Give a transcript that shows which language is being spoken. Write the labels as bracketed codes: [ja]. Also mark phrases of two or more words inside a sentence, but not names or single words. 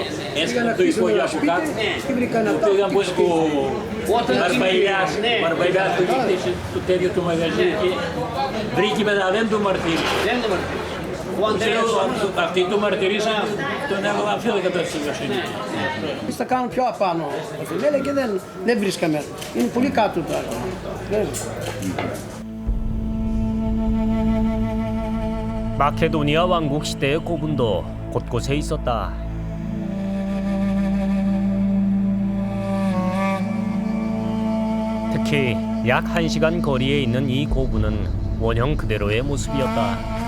[el] Έσκανα το υπόγειο από κάτω. Το είδα πως ο Μαρβαϊλιάς του είχε το τέτοιο του μαγαζί και βρήκε μετά δεν το μαρτύρησε. Αυτοί το μαρτυρήσαν, τον έβαλα αφήνω κατά τη δικαιοσύνη. Εμείς τα κάνουμε πιο απάνω και δεν βρίσκαμε. Είναι πολύ κάτω τώρα. [ko] 마케도니아 왕국 시대의 고분도 곳곳에 있었다. 특히 약 1시간 거리에 있는 이 고분은 원형 그대로의 모습이었다.